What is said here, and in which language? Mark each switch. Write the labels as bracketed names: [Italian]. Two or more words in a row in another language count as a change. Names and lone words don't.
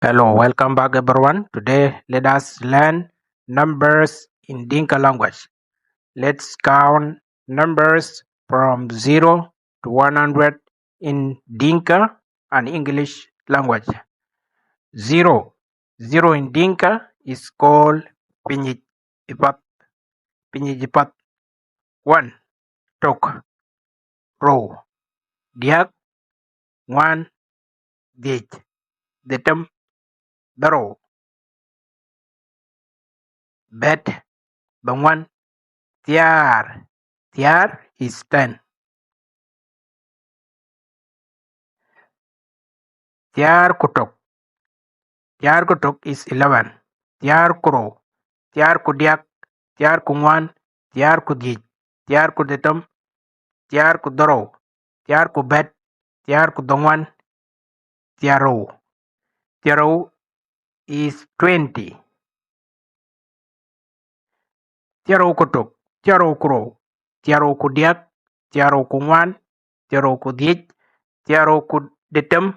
[English] Hello, welcome back everyone. Today let us learn numbers in Dinka language. Let's count numbers from 0 to 100 in Dinka and English language. 0. 0 in Dinka is called Pinyijipat. [Dinka] Pinyijipat. 1. Tok. Row. Diak. 1. Dich. Detem. Daro. Bet. Bangwan. [English] Tiar. Tiar is 10. [Dinka] Tiar kutok. Tiar kutok is 11. Tiar kuro. Tiar kudiak. Tiar kungwan. Tiar kudij. Tiar kuditum. Tiar kudoro. Tiar kubet. Tiar kudongwan. Tiaro. [English] Tiaro is 20. [Dinka] Tiaro kutok. Tiaro kuro. Tiaro kudiak. Tiaro kungwan. Tiaro kudij. Tiaro kuditum.